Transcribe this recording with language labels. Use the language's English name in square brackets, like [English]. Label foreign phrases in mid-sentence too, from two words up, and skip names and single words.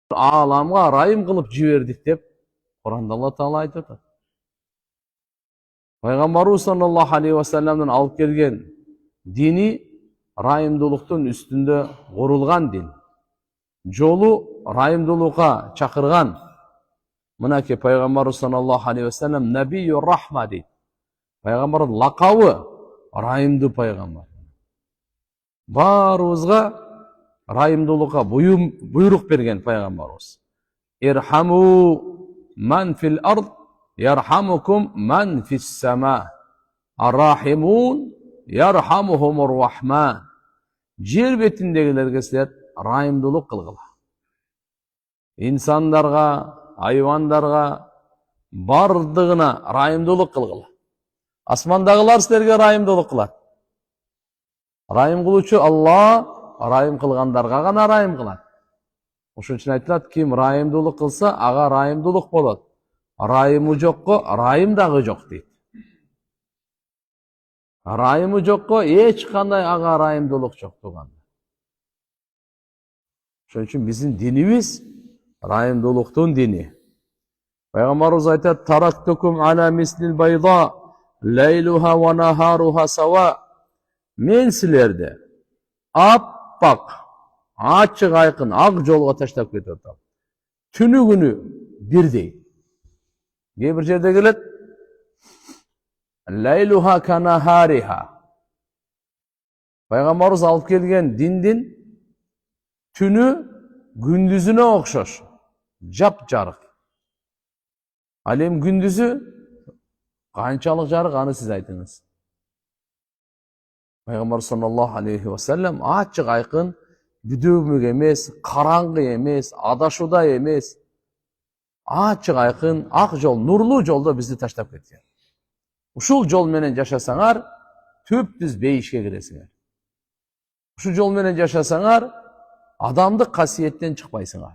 [Kyrgyz] Аламга райым кылып жибердик деп Куранда Аллах Таала айтып атат. Пайгамбарыбыз [Arabic] صلى الله عليه وسلم'den [Kyrgyz] алып келген дини райымдуулуктун үстүндө курулган дин. Жолу райымдуулукка чакырган. Мынакей Пайгамбарыбыз [Arabic] صلى الله عليه وسلم نبي الرحمة [Kyrgyz] дейт. Пайгамбардын лакабы райымдуу пайгамбар. Баарыбызга райымдуулукка буйрук берген пайгамбарыбыз. [Arabic] ارحموا من في الأرض يرحمكم من في السماء. الراحمون يرحمهم الرحمن. [Kyrgyz] Жер бетиндегилерге силер райымдуулук кылгыла. Инсандарга, айбандарга бардыгына райымдуулук кылгыла. Асмандагылар силерге райымдуулук кылат. Райым кылуучу Алла райым кылгандарга гана райым кылат. Ошон үчүн айтылат, ким райымдуулук кылса, ага райымдуулук болот. Райымы жокко райым дагы жок дейт. Райымы жокко эч кандай ага райымдуулук жок туганда. Ошон үчүн биздин динибиз райымдуулуктун дини. Пайгамбарыбыз айтат: [Arabic] "تركتكم على مثل البيضاء ليلها ونهارها سواء." [Kyrgyz] Мен силерди аппак, ачык айкын ак жолго таштап кетип атам. Түнү күнү бирдей. [Arabic] Кээ бир жерде келет: "ليلها كنهارها." [Kyrgyz] Пайгамбарыбыз алып келген диндин түнү күндүзүнө окшош. Жап жарык. Ал эми күндүзү канчалык жарык, аны сиз айтыңыз. Пайгамбар [Arabic] صلى الله عليه وسلم [Kyrgyz] ачык айкын, бүдөмүк эмес, караңгы эмес, адашууда эмес, ачык айкын, ак жол, нурлуу жолдо бизди таштап кеткен. Ушул жол менен жашасаңар, түптүз бейишке киресиңер. Ушул жол менен жашасаңар, адамдык касиеттен чыкпайсыңар.